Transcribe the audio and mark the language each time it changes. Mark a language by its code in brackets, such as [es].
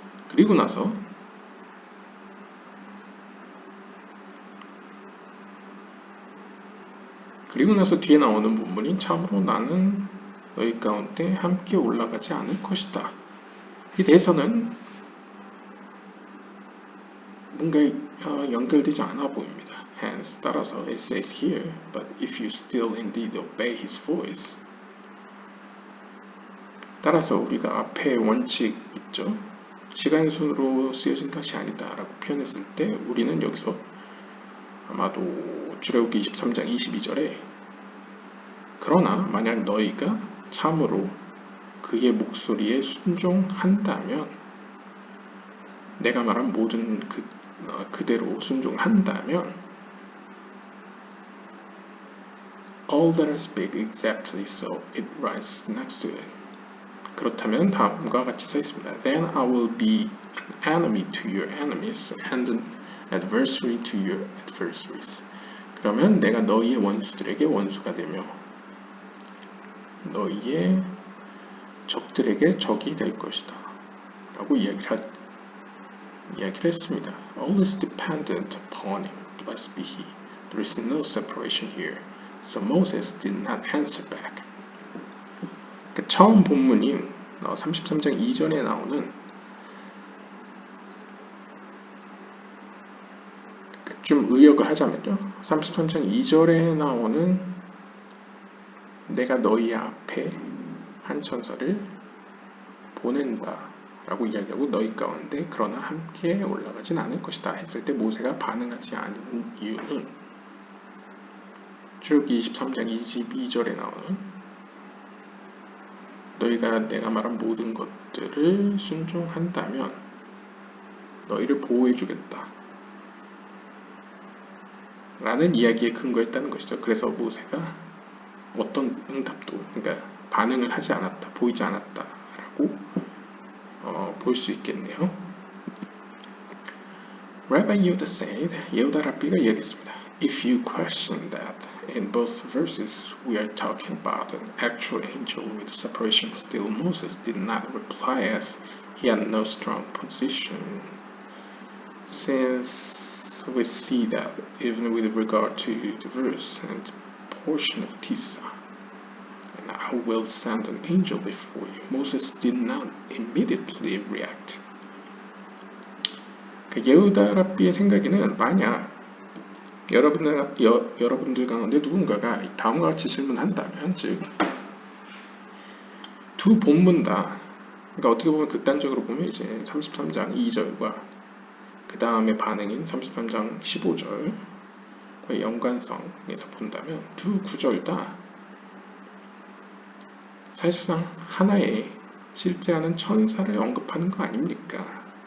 [ko] 그리고 나서 뒤에 나오는 본문이 참으로 나는 너희 가운데 함께 올라가지 않을 것이다. 이 대해서는 뭔가 연결되지 않아 보입니다. [en] Hence, [ko] 따라서 [en] it says here, but if you still indeed obey his voice. [ko] 따라서 우리가 앞에 원칙 있죠. 시간 순으로 쓰여진 것이 아니다 라고 표현했을 때 우리는 여기서 아마도 출애굽기 23장 22절에 그러나 만약 너희가 참으로 그의 목소리에 순종한다면 내가 말한 모든 그대로 순종한다면 [en] All that I speak exactly so it writes next to it. [ko] 그렇다면 다음과 같이 써 있습니다. [en] Then I will be an enemy to your enemies and an adversary to your adversaries. [ko] 그러면 내가 너희의 원수들에게 원수가 되며 너희의 적들에게 적이 될 것이다 라고 이야기를 했습니다. [en] All is dependent upon him, blessed be he. There is no separation here. So Moses did not answer back. [ko] 처음 본문인 33장 이전에 나오는 좀 의역을 하자면요. 33장 2절에 나오는 내가 너희 앞에 한 천사를 보낸다 라고 이야기하고 너희 가운데 그러나 함께 올라가진 않을 것이다 했을 때 모세가 반응하지 않은 이유는 출애굽기 23장 22절에 나오는 너희가 내가 말한 모든 것들을 순종한다면 너희를 보호해주겠다 라는 이야기에 근거했다는 것이죠. 그래서 모세가 어떤 응답도 그러니까 반응을 하지 않았다, 보이지 않았다 라고 볼 수 있겠네요. [en] Rabbi Yehuda said, [ko] 예후다 랍비가 이야기했습니다. [en] If you question that, in both verses we are talking about an actual angel with separation. Still, Moses did not reply as he had no strong position. Since we see that even with regard to the verse and portion of Tisa. And I will send an angel before you. Moses did not immediately react. [ko] 그 예후다 랍비의 생각에는 만약 여러분들 가운데 누군가가 다음과 같이 질문한다면, 즉 두 본문 다, 그러니까 어떻게 보면 극단적으로 보면 이제 33장 2절과 그 다음에 반응인 33장 15절과의 연관성에서 본다면 두 구절 다 사실상 하나의 실제하는 천사를 언급하는 거 아닙니까?